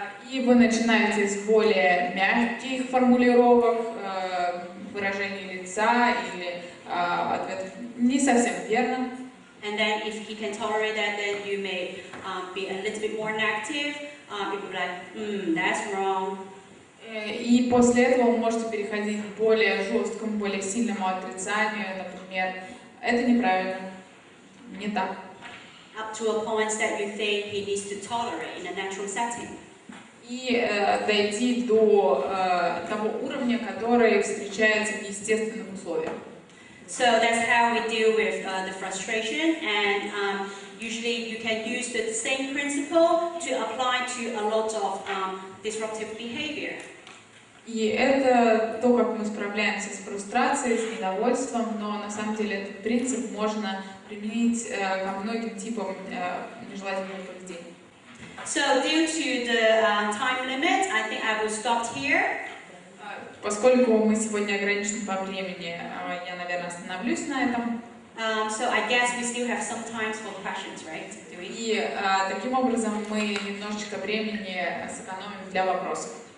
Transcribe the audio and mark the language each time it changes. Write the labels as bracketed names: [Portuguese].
[Russian] И вы начинаете с более мягких формулировок, выражений лица или ответов не совсем верно. [English] And then if he can tolerate that, then you may be a little bit more negative. You could be like, that's wrong. [Russian] И после этого вы можете переходить к более жесткому, более сильному отрицанию, например, это неправильно, не так. [English] Up to a point that you think he needs to tolerate in a natural setting. [Russian] И дойти до того уровня, который встречается в естественных условиях. [English] So that's how we deal with the frustration, and usually you can use the same principle to apply to a lot of disruptive behavior. [Russian] И это то, как мы справляемся с фрустрацией, с недовольством, но на самом деле этот принцип можно применить ко многим типам нежелательного поведения. [English] So due to the time limit, I think I will stop here. [Russian] Поскольку мы сегодня ограничены по времени, я, наверное, остановлюсь на этом. [English] So I guess we still have some time for questions, right? Do we? [Russian] И таким образом мы немножечко времени сэкономим для вопросов.